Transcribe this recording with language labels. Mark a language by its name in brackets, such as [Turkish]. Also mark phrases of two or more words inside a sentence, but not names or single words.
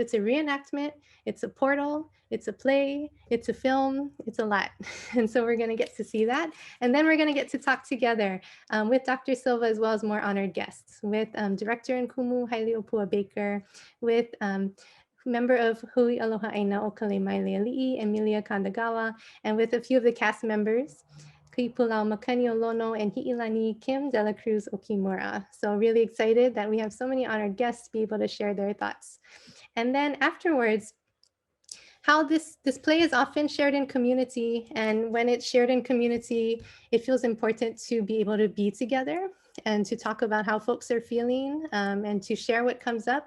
[English] It's a reenactment, it's a portal, it's a play, it's a film, it's a lot. And so we're going to get to see that. And then we're going to get to talk together with Dr. Silva, as well as more honored guests, with Director and Kumu Hailiʻōpua Baker, with member of Hui Aloha ʻāina o Ka Lei Maile Aliʻi, Emilia Kandagawa, and with a few of the cast members, Kuipulau Makani Olono and Hi'ilani Kim Dela Cruz Okimura. So really excited that we have so many honored guests to be able to share their thoughts. And then afterwards, how this play is often shared in community, and when it's shared in community, it feels important to be able to be together and to talk about how folks are feeling and to share what comes up.